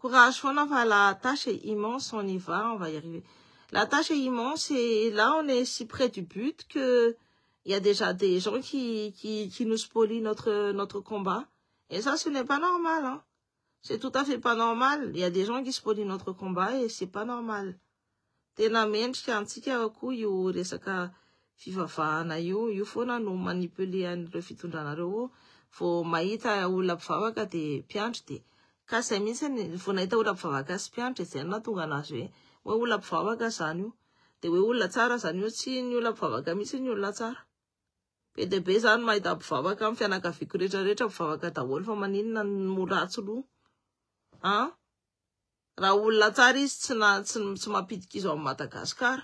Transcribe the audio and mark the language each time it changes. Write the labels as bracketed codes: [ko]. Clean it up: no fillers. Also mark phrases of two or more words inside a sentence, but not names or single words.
[fr] Courage, la tâche est immense, on y va, on va y arriver. La tâche est immense et là, on est si près du but que il y a déjà des gens qui nous spolient notre combat. Et ça, ce n'est pas normal, hein. C'est tout à fait pas normal. Il y a des gens qui spolient notre combat et c'est pas normal. [mg] Tena mendrika antsika koa io resaka fivavahana io foana no manipuler an'ireo fitondranareo vao mahita olona mpivavaka de mpiandry de kasay mihitsy vao nahita olona mpivavaka sy mpiandry zay nahatonga anazy hoe olona mpivavaka zany io de hoe olona tsara zany io tsy ny olona mpivavaka mihitsy ny olona tsara be de be zany mahita mpivavaka amin'ny fianakaviako rehetrarehetra mpivavaka daholo fa maninona no ratsy loha hein raha olona tsara izy tsy mampidika izy amin'ny Madagasikara.